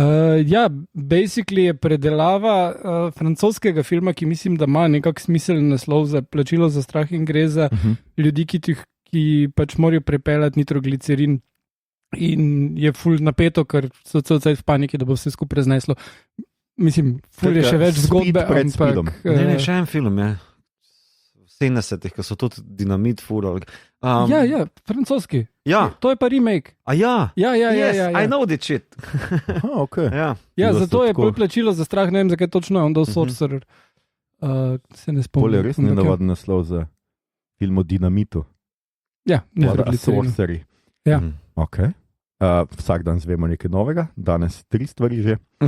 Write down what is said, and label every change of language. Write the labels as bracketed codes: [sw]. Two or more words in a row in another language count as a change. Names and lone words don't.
[sl] Ja, basically je predelava francoskega filma, ki mislim, da ima nekak smiseln naslov za Plačilo za strah in gre za ljudi, ki pač morajo prepeljati nitroglicerin in je ful napeto, ker so cel cel v paniki, da bo vse skupaj razneslo. Mislim, ful je še več zgodbe, ampak... Ne, še en film je. 70-ih, ko so tudi dinamit furali. Ja, francoski. Ja. To je pa remake. A ja? Ja. [en] I know that shit. Okay. [sl] Ja, zato je bolj Plačilo za strah, ne vem, zakaj točno je on dal Sorcerer. Se ne spomnim. Bolje res nenavaden naslov za film o dinamitu. Ja, Sorcerer. Ja. Ok. Vsak dan zvemo nekaj novega, danes 3 stvari že.